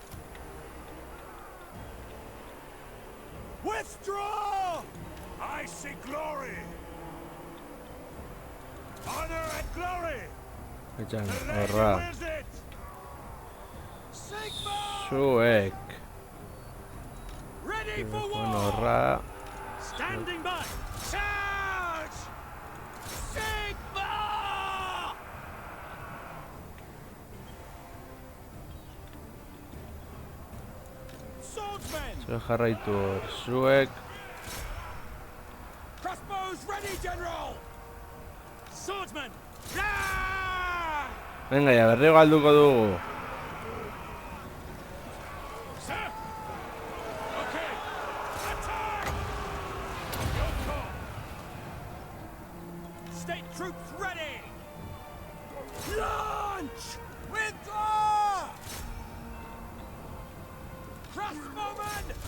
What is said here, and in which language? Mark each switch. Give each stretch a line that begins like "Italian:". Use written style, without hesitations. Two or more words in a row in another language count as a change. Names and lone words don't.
Basque: Withdraw! I see glory! Honor and glory! Echan,
English: The lady
Basque: horra.
English: wills it! Sigma!
Basque: Zuek.
English: Ready for
Basque: Bueno,
English: war!
Basque: horra.
English: Standing by! Charge! Sigma! Swordsmen!
Basque: Zuek jarraitu hor. Zuek.
English: Crossbows ready, General! Swordsman! Yeah!
Basque: Venga, ya berriro galduko dugu.
English: Sir! Okay! Attack! Your call! State troops ready! Launch! Withdraw! Crossbowmen!